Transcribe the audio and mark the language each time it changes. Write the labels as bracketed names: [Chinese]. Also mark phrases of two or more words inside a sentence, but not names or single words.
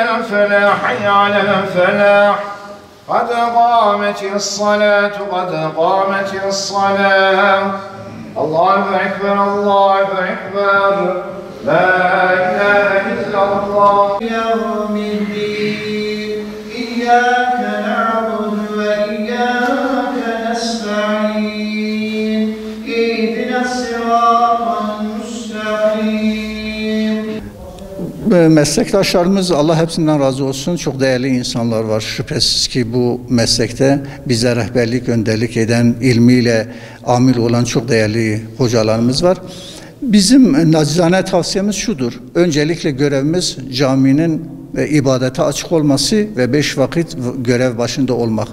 [Arabic] الفلاح حي على الفلاح قد قامت الصلاة قد قامت الصلاة الله أكبر الله أكبر لا إله إلا الله يوم الدين إياك نعبد وإياك نستعين اهدنا الصراط [Turkish] Meslektaşlarımız Allah hepsinden razı olsun. Çok değerli insanlar var. Şüphesiz ki bu meslekte bize rehberlik, önderlik eden, ilmiyle amil olan çok değerli hocalarımız var. Bizim nacizane tavsiyemiz şudur. Öncelikle görevimiz caminin ibadete açık olması ve 5 vakit görev başında olmak.